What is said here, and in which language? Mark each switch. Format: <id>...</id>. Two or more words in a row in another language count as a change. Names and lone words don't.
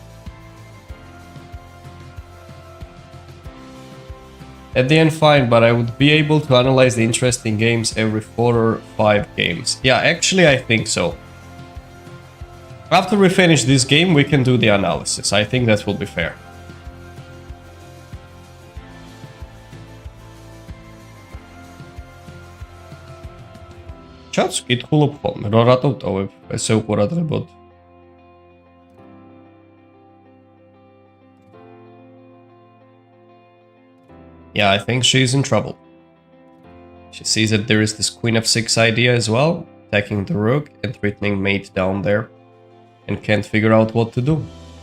<en>At the end, fine, but I would be able to analyze the interesting games every 4 or 5 games. Yeah, actually, I think so. After we finish this game, we can do the analysis. I think that will be fair.</en> <ka>ჩაც კითხულობ ხოლმე, რა რატო ვტოვებ? ესე უყურადღებოდ.</ka> <en>Yeah, I think she's in trouble. She sees that there is this queen f6 idea as well, attacking the rook and threatening mate down there, and can't figure out what to do.</en>